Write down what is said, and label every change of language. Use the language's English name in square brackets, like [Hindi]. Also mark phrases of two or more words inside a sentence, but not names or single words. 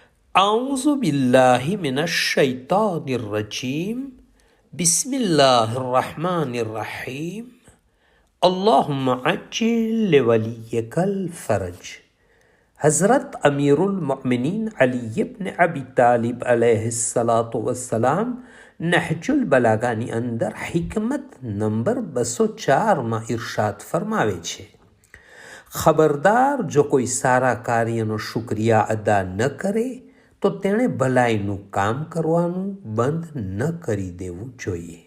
[Arabic] أعوذ بالله من الشيطان الرجيم بسم الله الرحمن الرحيم اللهم عجل لوليك الفرج. [Gujarati] हज़रत अमीरुल मोमिनीन अली इब्न अबी तालिब अलैहिस्सलातु वस्सलाम નહજુલ બલાગાની અંદર હિકમત નંબર 204માં ઇરશાદ ફરમાવે છે, ખબરદાર જો કોઈ સારા કાર્યનો શુક્રિયા અદા ન કરે તો તેણે ભલાઈનું કામ કરવાનું બંધ ન કરી દેવું જોઈએ.